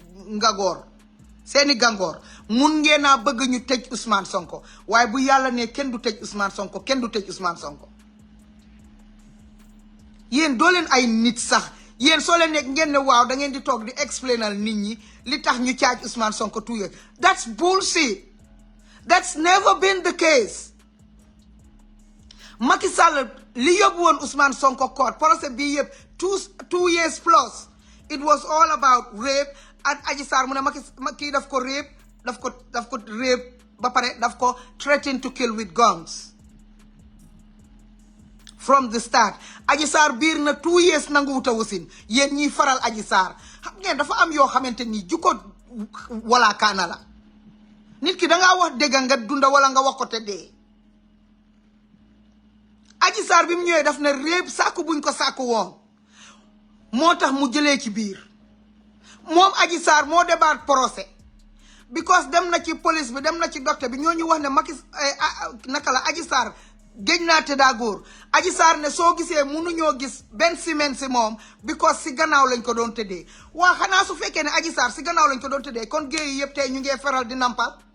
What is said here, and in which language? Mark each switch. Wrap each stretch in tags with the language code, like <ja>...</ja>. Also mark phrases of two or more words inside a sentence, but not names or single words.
<wo>gangoor mun ngeen a bëgg ñu tëj Ousmane Sonko waaye bu yàlla ne kenn du tëj Ousmane Sonko kenn du tëj Ousmane Sonko yéen doo leen ay nit sax yéen soo leen nekk ngeen ne waaw da ngeen di toog di explainal nit ñi li tax ñu caaj Ousmane Sonko</wo> <en>2 years that's bullshit that's never been the case</en> <wo>Macky Sall li yóbbu woon Ousmane Sonko court procès bi yëpp</wo> <en>2 years plus it was all about rape</en> <wo>ak Adji Sarr mu ne Macky daf ko rape daf ko rape ba pare daf ko</wo> <en>threaten to kill with guns from the start</en> <wo>Adji Sarr biir na 2 years nanguwuta wasin yéen ñiy faral Adji Sarr xam ngeen dafa am yoo xamante ni jukko wala kaana la nit ki dangaa wax dëgg nga dunda wala nga wax ko te dee Adji Sarr bi mu ñëwee daf ne réeb sàkku buñ ko sàkku woon moo tax mu jëlee ci biir moom Adji Sarr moo</wo> <fr>débat procès</fr> <wo>because dem na ci police bi dem na ci docteur bi ñooñu wax ne Macky naka la Adji Sarr géej naa te daa góor Adji Sarr ne soo gisee mënuñoo gis benn semaine si moom because si gannaaw lañ ko doon tëddee waa xanaa su fekkee ne Adji Sarr si gannaaw lañ ko doon tëddee kon géey yi yëpp tey ñu ngee feral di nampal</wo>